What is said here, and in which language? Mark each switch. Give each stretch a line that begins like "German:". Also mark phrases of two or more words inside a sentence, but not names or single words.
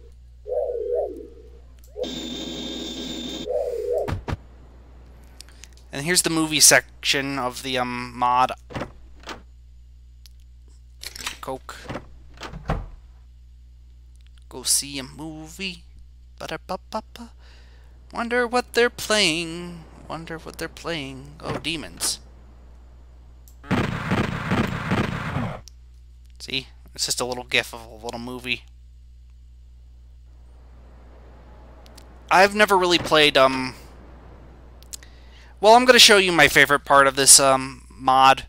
English: And here's the movie section of the mod. Coke. Go see a movie. Ba-da-ba-ba-ba. Wonder what they're playing. Wonder what they're playing. Oh, demons. See? It's just a little gif of a little movie. I've never really played, well, I'm going to show you my favorite part of this, mod.